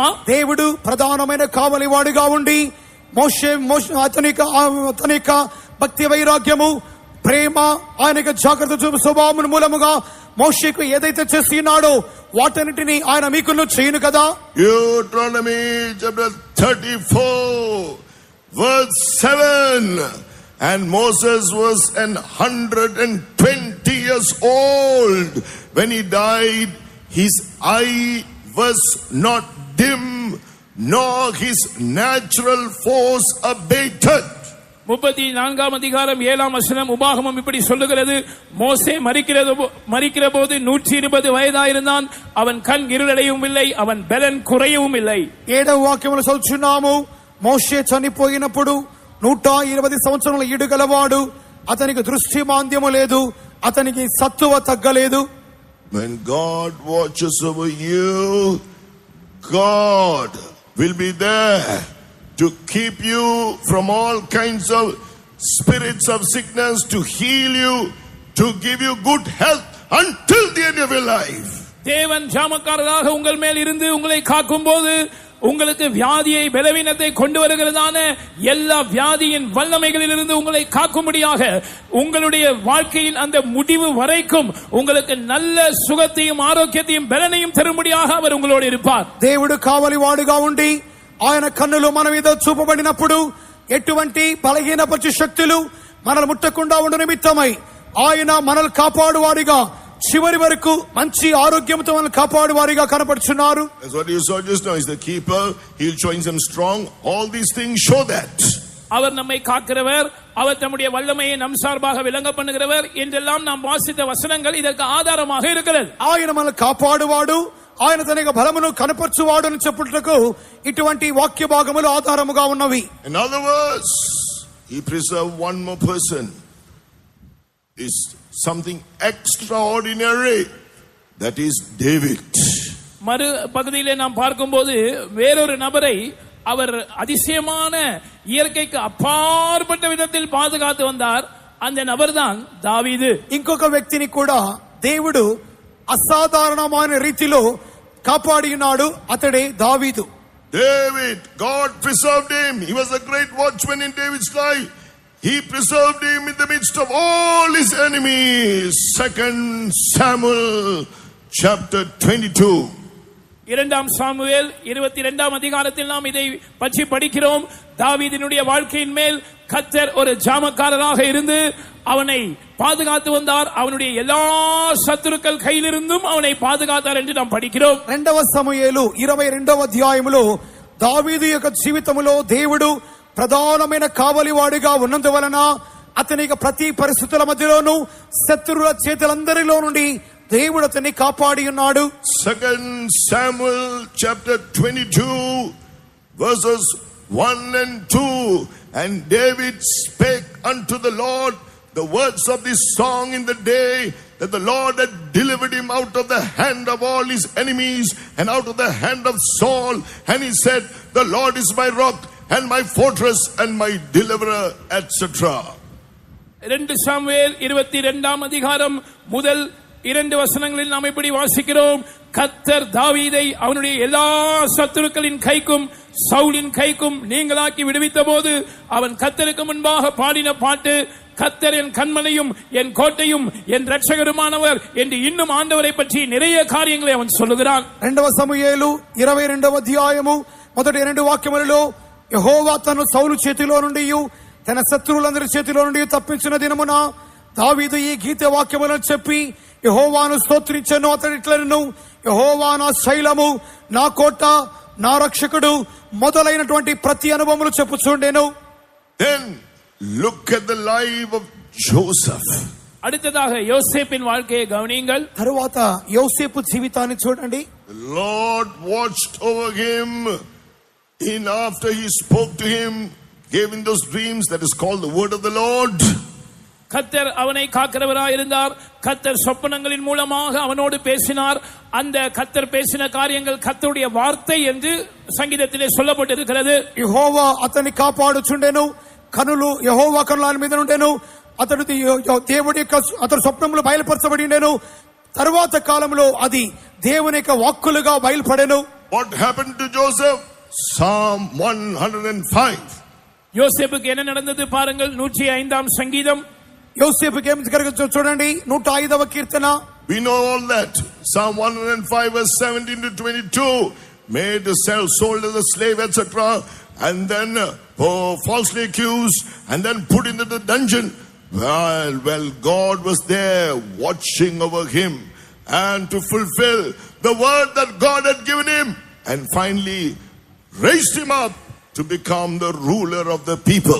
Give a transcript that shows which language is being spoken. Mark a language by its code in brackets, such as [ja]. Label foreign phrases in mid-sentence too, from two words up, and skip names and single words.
[te] దేవుడు ప్రధానమైన కావలివాడిగా ఉండి మోషే అతని భక్తి వైరాగ్యము ప్రేమ ఆయన జాగ్రత్త చూపు స్వభావం మూలముగా మోషేకు ఏదైతే చేసినాడో వాటన్నిటిని ఆయన మీకును చేయను కదా. [en] Deuteronomy chapter 34 verse 7, and Moses was 120 years old when he died. His eye was not dim, nor his natural force abated. [ta] 34ஆம் அதிகாரம் 7ஆம் வசனம் உபாகமம் இப்படி சொல்லுகிறது. மோசே மரிக்கிற போது 120 வயதாயிருந்தான். அவன் கண் இருளடையவும் இல்லை, அவன் பலன் குறையவும் இல்லை. [te] 7వ వాక్యములో చదువుచున్నాము. మోషే చనిపోయినప్పుడు 120 సంవత్సరాల ఈడుగలవాడు. అతనికి దృష్టి మాంద్యము లేదు, అతనికి సత్తువ తగ్గలేదు. [en] When God watches over you, God will be there to keep you from all kinds of spirits of sickness, to heal you, to give you good health until the end of your life. [ta] தேவன் ஜாமக்காரராக உங்கள் மேல் இருந்து உங்களை காக்கும் போது உங்களுக்கு வியாதியை பலவீனத்தை கொண்டு வருகிறதான எல்லா வியாதியின் வல்லமைகளிலிருந்து உங்களை காக்கும்படியாக உங்களுடைய வாழ்க்கையின் அந்த முடிவு வரைக்கும் உங்களுக்கு நல்ல சுகத்தையும் ஆரோக்கியத்தையும் பலனையும் தரும்படியாக அவர் உங்களோடு இருப்பார். [te] దేవుడు కావలివాడుగా ఉండి ఆయన కన్నులు మన మీద చూపబడినప్పుడు ఎటువంటి బలహీనపరిచే శక్తులు మనల్ని ముట్టకుండా ఉండు నిమిత్తమై ఆయన మనల్ని కాపాడువాడిగా చివరి వరకు మంచి ఆరోగ్యంతో మనల్ని కాపాడువాడిగా కనపడుచున్నారు. [en] That's what you saw just now. He's the keeper. He'll show him strong. All these things show that. [ta] அவர் நம்மை காக்கிறவர், அவர் தம்முடைய வல்லமையை நம் சார்பாக விளங்க பண்ணுகிறவர் என்றெல்லாம் நாம் வாசித்த வசனங்கள் இதற்கு ஆதாரமாக இருக்கிறது. [te] ఆయన మనల్ని కాపాడువాడు, ఆయన తన యొక్క బలమును కనపరచువాడు అని చెప్పుటకు ఇటువంటి వాక్య భాగములు ఆధారముగా ఉన్నవి. [en] In other words, he preserved one more person. Is something extraordinary. That is David. [ta] மறு பகுதியிலே நாம் பார்க்கும்போது வேறொரு நபரை அவர் அதிசயமான இயற்கைக்கு அப்பாற்பட்ட விதத்தில் பாதுகாத்து வந்தார். அந்த நபர்தான் தாவீது. [te] ఇంకొక వ్యక్తిని కూడా దేవుడు అసాధారణమైన రీతిలో కాపాడి ఉన్నాడు. అతడే దావీదు. [en] David, God preserved him. He was a great watchman in David's life. He preserved him in the midst of all his enemies. 2 Samuel chapter 22. [ta] இரண்டாம் சாமுவேல் 22ஆம் அதிகாரத்தில் நாம் இதை பற்றி படிக்கிறோம். தாவீதினுடைய வாழ்க்கையின் மேல் கர்த்தர் ஒரு ஜாமக்காரராக இருந்து அவனை பாதுகாத்து வந்தார். அவனுடைய எல்லா சத்துருக்கள் கையிலிருந்தும் அவனை பாதுகாத்தார் என்று நாம் படிக்கிறோம். [te] 2వ సమూయేలు 22వ అధ్యాయములో దావీదు యొక్క జీవితములో దేవుడు ప్రధానమైన కావలివాడిగా ఉన్నందువలన అతనికి ప్రతి పరిస్థితుల మధ్యలోనూ శత్రువుల చేతులందరిలో నుండి దేవుడు అతన్ని కాపాడి ఉన్నాడు. [en] 2 Samuel chapter 22 verses 1 and 2. And David spake unto the Lord the words of this song in the day that the Lord had delivered him out of the hand of all his enemies and out of the hand of Saul. And he said, the Lord is my rock and my fortress and my deliverer, etc. [ta] 2 சாமுவேல் 22ஆம் அதிகாரம் முதல் 2 வசனங்களில் நாம் இப்படி வாசிக்கிறோம். கர்த்தர் தாவீதை அவனுடைய எல்லா சத்துருக்களின் கைக்கும் சவுலின் கைக்கும் நீங்களாக்கி விடுவித்த போது அவன் கர்த்தருக்கு முன்பாக பாடின பாட்டு, கர்த்தர் என் கண்மலையும் என் கோட்டையும் என் ரட்சகருமானவர் என்று இன்னும் ஆண்டவரை பற்றி நிறைய காரியங்களை அவன் சொல்லுகிறான். [te] 2వ సమూయేలు 22వ అధ్యాయము మొదటి 2 వాక్యములలో యెహోవా తను సౌలు చేతిలో నుండి తన శత్రువులందరి చేతిలో నుండి తప్పించిన దినమున దావీదు ఈ గీత వాక్యములను చెప్పి యెహోవాను స్తోత్రించెను. అతడు ఇట్లనెను, యెహోవా నా శైలము, నా కోట, నా రక్షకుడు మొదలైనటువంటి ప్రతి అనుభవములు చెప్పుచుండెను. [en] Then look at the life of Joseph. [ta] அடுத்ததாக யோசேப்பின் வாழ்க்கையை கவனியுங்கள். [te] తరువాత యోసేపు జీవితాన్ని చూడండి. [en] The Lord watched over him. After he spoke to him, gave him those dreams that is called the word of the Lord. [ta] கர்த்தர் அவனை காக்கிறவராய் இருந்தார். கர்த்தர் சொப்பனங்களின் மூலமாக அவனோடு பேசினார். அந்த கர்த்தர் பேசின காரியங்கள் கர்த்தருடைய வார்த்தை என்று சங்கீதத்திலே சொல்லப்பட்டிருக்கிறது. [te] యెహోవా అతన్ని కాపాడుచుండెను, కనులు యెహోవా కనుల ఆయన మీద ఉండెను. అతడు దేవుడి యొక్క అతడు స్వప్నములు బయలుపరచబడి ఉండెను. తరువాత కాలంలో అది దేవుని యొక్క వాక్కులుగా బయలుపడెను. [en] What happened to Joseph? Psalm 105. [ta] யோசேப்புக்கு என்ன நடந்தது பாருங்கள். 105ஆம் சங்கீதம். [te] యోసేపుకి ఏం జరగచ్చో చూడండి. 105వ కీర్తన. [en] We know all that. Psalm 105 verse 17 to 22. Made sold as a slave, etc. And then falsely accused and then put into the dungeon. Well, God was there watching over him and to fulfill the word that God had given him, and finally raised him up to become the ruler of the people